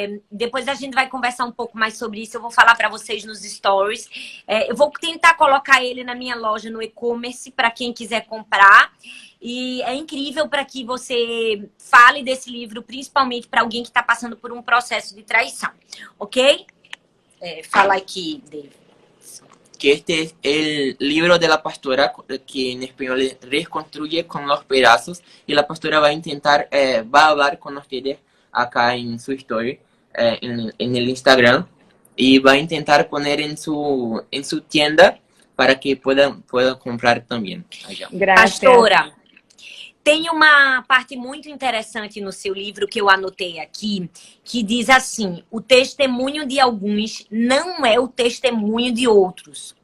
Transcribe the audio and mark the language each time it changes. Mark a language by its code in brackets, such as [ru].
[pt] Depois a gente vai conversar um pouco mais sobre isso. Eu vou falar para vocês nos stories. Eu vou tentar colocar ele na minha loja no e-commerce para quem quiser comprar. E é incrível para que você fale desse livro, principalmente para alguém que está passando por um processo de traição. Ok? Fala aqui, David. [es] Que este es el libro de la pastora, que en español es Reconstruye con los pedazos, y la pastora va a intentar, va a hablar con ustedes acá en su story, en el Instagram, y va a intentar poner en su tienda para que puedan comprar [pt] também [es] allá. Gracias. [pt] Pastora, tem uma parte muito interessante no seu livro que eu anotei aqui, que diz assim: o testemunho de alguns não é o testemunho de outros.